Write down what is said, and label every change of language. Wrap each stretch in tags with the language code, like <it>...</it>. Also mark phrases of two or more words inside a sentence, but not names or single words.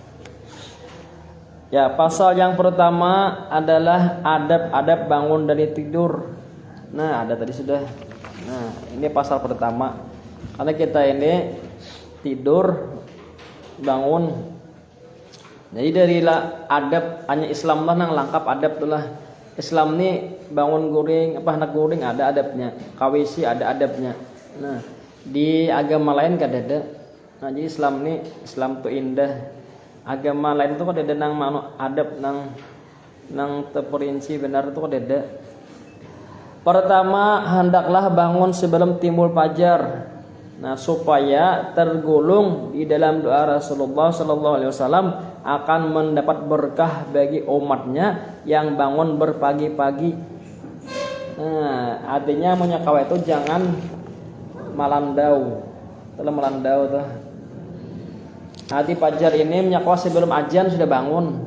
<id>Ya, pasal yang pertama adalah adab-adab bangun dari tidur. Nah, ada tadi sudah. Nah, ini pasal pertama. Karena kita ini tidur, bangun.</id> <bjn>Jadi dari adab hanya Islam lah nang lengkap adab itulah. Islam ni bangun guring, hendak guring ada adabnya. Kawisi ada adabnya. Nah, di agama lain kada ada. Nah, jadi Islam tuh indah. Agama lain tuh kada ada nang adab nang terperinci benar tuh kada ada.</bjn> <id>Pertama, hendaklah bangun sebelum timbul fajar. Nah, supaya tergolong di dalam doa Rasulullah</id> <ar>صلى الله عليه وسلم</ar> <id>akan mendapat berkah bagi umatnya yang bangun berpagi-pagi.</id> <bjn>Nah, artinya menyakawa itu jangan malandau. Telah malandau tuh. Hati fajar ini menyakawa sebelum ajan sudah bangun.</bjn>